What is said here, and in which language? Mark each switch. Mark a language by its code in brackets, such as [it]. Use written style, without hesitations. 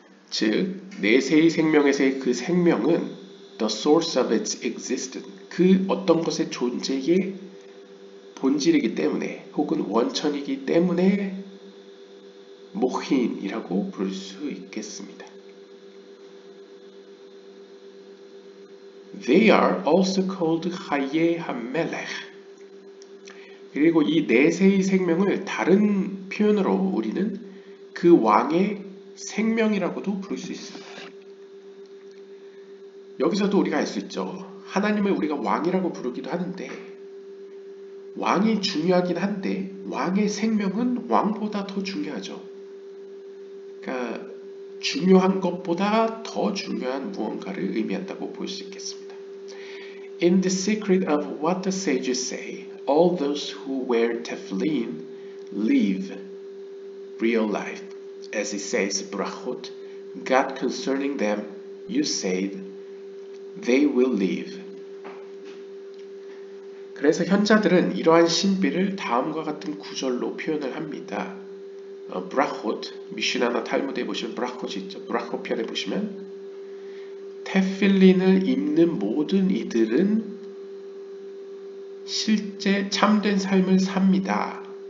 [ko] 즉, 내세의 생명에서의 그 생명은 [en] the source of its existence, [ko] 그 어떤 것의 존재의 본질이기 때문에 혹은 원천이기 때문에 모힌이라고 부를 수 있겠습니다. [en] They are also called 하예 하멜ech. [ko] 그리고 이 내세의 생명을 다른 표현으로 우리는 그 왕의 생명이라고도 부를 수 있습니다. 여기서도 우리가 알 수 있죠. 하나님을 우리가 왕이라고 부르기도 하는데 왕이 중요하긴 한데 왕의 생명은 왕보다 더 중요하죠. 그러니까 중요한 것보다 더 중요한 무언가를 의미한다고 볼 수 있겠습니다. [en] In the secret of what the sages say, all those who wear tefillin live real life. As it says, Brachot, God concerning them, you said, they will live. [ko] 그래서 현자들은 이러한 신비를 다음과 같은 구절로 표현을 합니다. 브라콧, 미슈나나 탈무드에 보시면 브라콧이 있죠. 브라콧 편에 보시면 테필린을 입는 모든 이들은 실제 참된 삶을 삽니다.